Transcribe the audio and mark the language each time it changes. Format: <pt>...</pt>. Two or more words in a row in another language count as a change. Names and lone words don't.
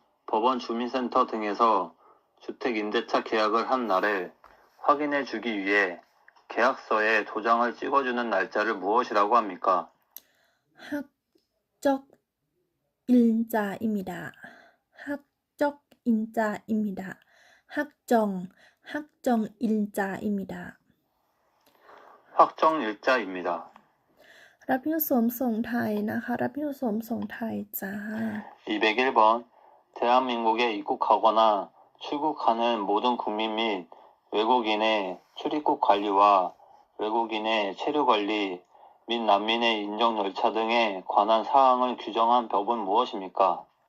<ko>법원 주민센터 등에서 주택임대차 계약을 한 날을 확인해 주기 위해 계약서에 도장을 찍어주는 날짜를 무엇이라고 합니까? 학적인자입니다. 학적인자입니다. 학정일자입니다. 확정일자입니다.</ko> <th>รับหิ้วสวมส่งไทยนะคะ รับหิ้วสวมส่งไทยจ้า</th> <ko>201번. 대한민국에 입국하거나 출국하는 모든 국민 및 외국인의 출입국 관리와 외국인의 체류 관리 및 난민의 인정 절차 등에 관한 사항을 규정한 법은 무엇입니까?</ko>